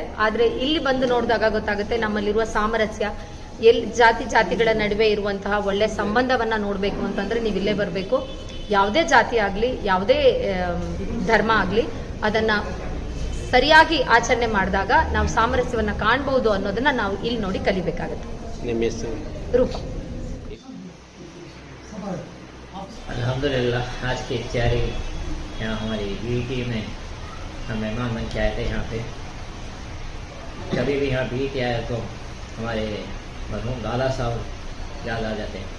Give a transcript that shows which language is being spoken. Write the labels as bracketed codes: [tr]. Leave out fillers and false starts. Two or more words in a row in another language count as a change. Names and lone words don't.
[kn] ಆದ್ರೆ ಇಲ್ಲಿ ಬಂದು ನೋಡಿದಾಗ ಗೊತ್ತಾಗುತ್ತೆ ನಮ್ಮಲ್ಲಿರುವ ಸಾಮರಸ್ಯ, ಜಾತಿಗಳ ನಡುವೆ ಇರುವಂತಹ ಒಳ್ಳೆ ಸಂಬಂಧವನ್ನ ನೋಡಬೇಕು ಅಂತಂದ್ರೆ ನೀವು ಇಲ್ಲೇ ಬರಬೇಕು. ಯಾವುದೇ ಜಾತಿ ಆಗಲಿ, ಯಾವುದೇ ಧರ್ಮ ಆಗಲಿ, ಅದನ್ನ ಸರಿಯಾಗಿ ಆಚರಣೆ ಮಾಡಿದಾಗ ನಾವು ಸಾಮರಸ್ಯವನ್ನ ಕಾಣಬಹುದು ಅನ್ನೋದನ್ನ ನಾವು ಇಲ್ಲಿ ನೋಡಿ ಕಲಿಬೇಕಾಗುತ್ತೆ. ರೂಪ [hi] अल्हम्दुलिल्लाह आज की इफ्तियारी यहाँ हमारी बीईटी में हम मेहमान बन के आए थे। यहाँ पे कभी भी यहाँ बीईटी आए तो हमारे मरहूम दादा साहब याद आ जाते हैं।